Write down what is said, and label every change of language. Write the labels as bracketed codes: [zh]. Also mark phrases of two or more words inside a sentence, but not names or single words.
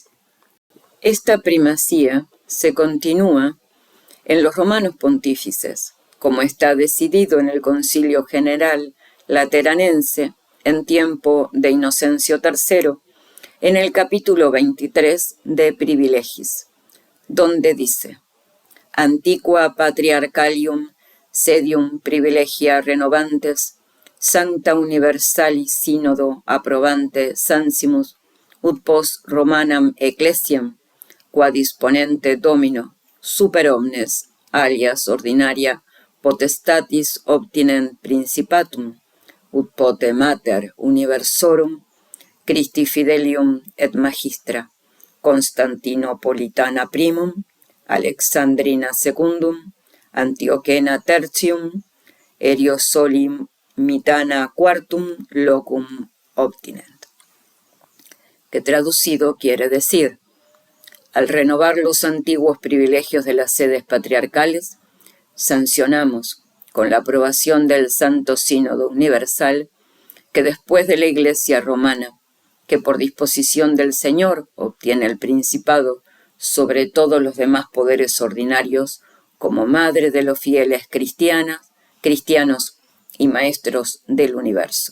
[es] Esta primacía se continúa en los romanos pontífices, como está decidido en el Concilio General Lateranense en tiempo de Inocencio III, en el capítulo 23 de Privilegis, donde dice: [la] Antiqua patriarchalium sedium privilegia renovantes, sancta universalis synodo approbante sansimus, ut post Romanam ecclesiam, qua disponente domino, super omnes, alias ordinaria, potestatis obtinent principatum, ut pote mater universorum, Christi fidelium et magistra, Constantinopolitana primum, Alexandrina secundum, Antiochena tertium, Eriosolimitana quartum locum obtinent. [es] Que traducido quiere decir: al renovar los antiguos privilegios de las sedes patriarcales, sancionamos, con la aprobación del Santo Sínodo Universal, que después de la Iglesia romana, que por disposición del Señor obtiene el principado sobre todos los demás poderes ordinarios, como madre de los fieles cristianos y maestros del universo.